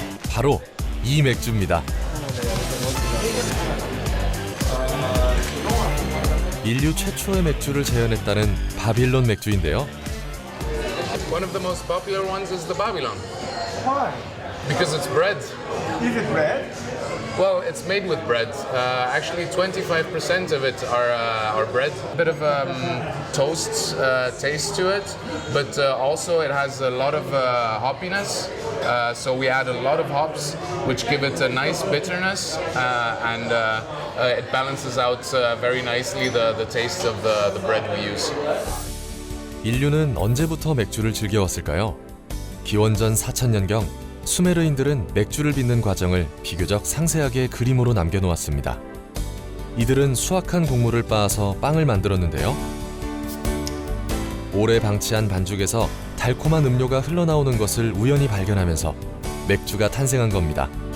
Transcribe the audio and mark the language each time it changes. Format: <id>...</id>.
<ko>바로 이 맥주입니다. 인류 최초의 맥주를 재현했다는 바빌론 맥주인데요.</ko> <en>One of the most popular ones is the Babylon. Why? Because it's bread. Is it bread? Well, it's made with bread. Actually, 25% of it are bread. A bit of toast taste to it, but also it has a lot of hoppiness. So we add a lot of hops, which give it a nice bitterness, and it balances out very nicely the taste of the bread we use.</en> <ko>인류는 언제부터 맥주를 즐겨왔을까요? 기원전 4000년경 수메르인들은 맥주를 빚는 과정을 비교적 상세하게 그림으로 남겨놓았습니다. 이들은 수확한 곡물을 빻아서 빵을 만들었는데요. 오래 방치한 반죽에서 달콤한 음료가 흘러나오는 것을 우연히 발견하면서 맥주가 탄생한 겁니다.</ko>